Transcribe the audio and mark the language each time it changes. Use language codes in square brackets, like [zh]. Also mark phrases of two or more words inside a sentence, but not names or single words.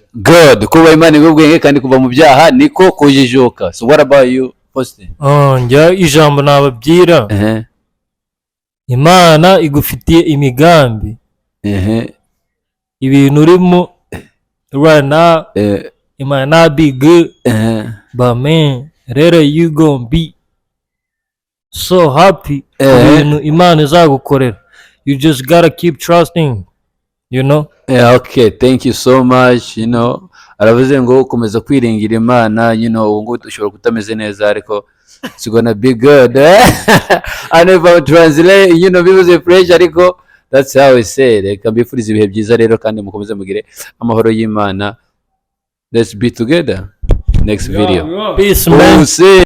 [en] Good. [rw] Kubaha Imana nibwo bwenge kandi kuva mu byaha niko kujijuka. [en] So what about you, Faustin? [rw] Njya ijambo nababwira. Imana igufitiye imigambi. Ibintu urimo [en] right now it might not be good, but man, later you gonna be so happy. [rw] Imana izagukorera. [en] You just gotta keep trusting, you know. Yeah, okay, thank you so much. You know, [rw] aravuze ngo ukomeza kwiringira Imana, [en] you know, [rw] ngo ushobora kutameze neza ariko [en] it's gonna be good. I never translate, you know, [rw] bivuze pressure ariko [en] that's how we say it. [rw] Reka mbifurize ibihe byiza rero kandi mukomeze mugire amahoro y'Imana. [en] Let's be together next video. Peace, man.